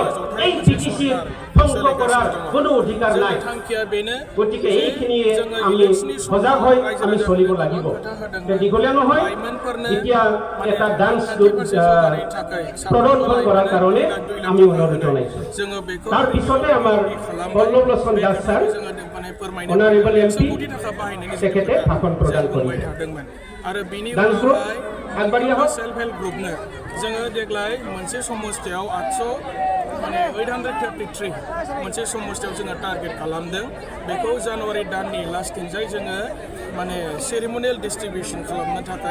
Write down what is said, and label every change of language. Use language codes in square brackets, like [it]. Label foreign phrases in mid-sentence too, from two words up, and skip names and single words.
[as] এই বিটিচিৰ ধ্বংস কৰাৰ কোনো অধিকাৰ নাই গতিকে এইখিনিয়ে আমি সজাগ হৈ আমি চলিব লাগিব দীঘলীয়া নহয় এতিয়া এটা ডান্স প্ৰদৰ্শন কৰাৰ কাৰণে আমি অনুৰোধ জনাইছোঁ তাৰ পিছতে আমাৰ পল্লৱ লোচন দাস ছাৰ অনাৰেবল এমপি তেখেতে ভাষণ প্ৰদান কৰিব [brx] आरो बिनि उनावहाय [en] self help [brx] ग्रुपनो जोङो देग्लाय मोनसे समस्थियाव 833 मोनसे समस्थियाव जोङो टारगेट खालामदों बेखौ जानुवारि दाननि लास्ट दिनजाय जोङो [en] ceremonial distribution [brx] खालामनो थाखाय